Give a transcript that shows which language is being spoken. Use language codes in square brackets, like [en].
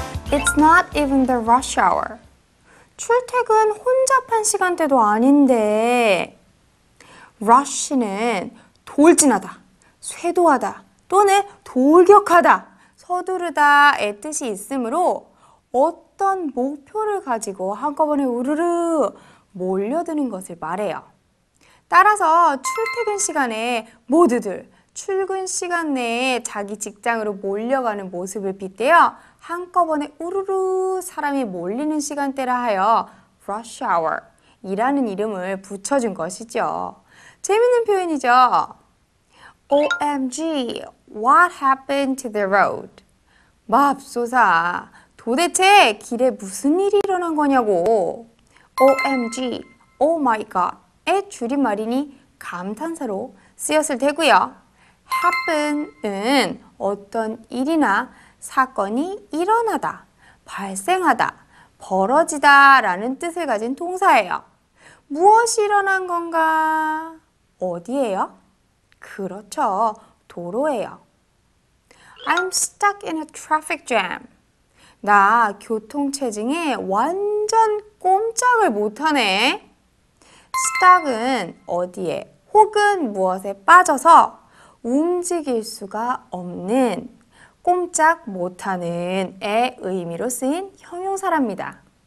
[en] It's not even the rush hour. [ko] 출퇴근 혼잡한 시간대도 아닌데 rush는 돌진하다, 쇄도하다 또는 돌격하다, 서두르다의 뜻이 있으므로 어떤 목표를 가지고 한꺼번에 우르르 몰려드는 것을 말해요. 따라서 출퇴근 시간에 모두들 출근 시간 내에 자기 직장으로 몰려가는 모습을 빗대어 한꺼번에 우르르 사람이 몰리는 시간대라 하여 rush hour 이라는 이름을 붙여준 것이죠. 재밌는 표현이죠. OMG, [en] What happened to the road? [ko] 맙소사, 도대체 길에 무슨 일이 일어난 거냐고. OMG, Oh my God의 줄임말이니 감탄사로 쓰였을 테고요. happen은 어떤 일이나 사건이 일어나다, 발생하다, 벌어지다 라는 뜻을 가진 동사예요. 무엇이 일어난 건가? 어디예요? 그렇죠. 도로예요. [en] I'm stuck in a traffic jam. [ko] 나 교통체증에 완전 꼼짝을 못하네. stuck은 어디에 혹은 무엇에 빠져서 움직일 수가 없는, 꼼짝 못하는 의 의미로 쓰인 형용사랍니다.